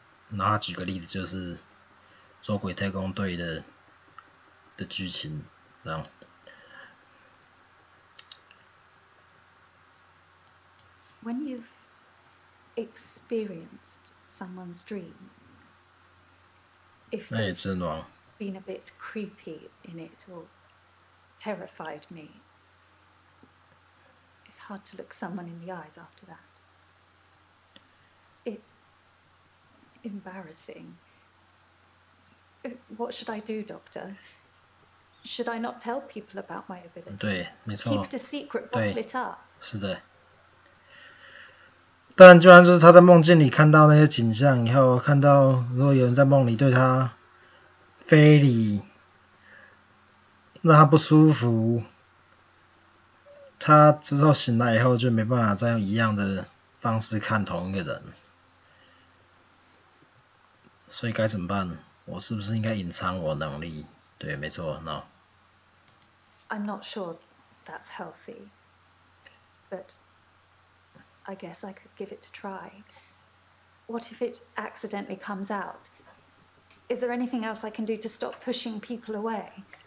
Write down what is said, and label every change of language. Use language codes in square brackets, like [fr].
[zh] 然后他举个例子，就是《捉鬼特工队》的剧情，这样。 [en] When you've experienced someone's dream, if they've been a bit creepy in it or terrified me, it's hard to look someone in the eyes after that. It's embarrassing. What should I do, Doctor? Should I not tell people about my ability? [zh] 对，没错。 [en] Keep it a secret, bottle it up. [zh] 是的。但就算就是他在梦境里看到那些景象以后，看到如果有人在梦里对他非礼，让他不舒服，他之后醒来以后就没办法再用一样的方式看同一个人，所以该怎么办？我是不是应该隐藏我能力？对，没错 ，no。 [en] I'm not sure that's healthy, but I guess I could give it a try. What if it accidentally comes out? Is there anything else I can do to stop pushing people away?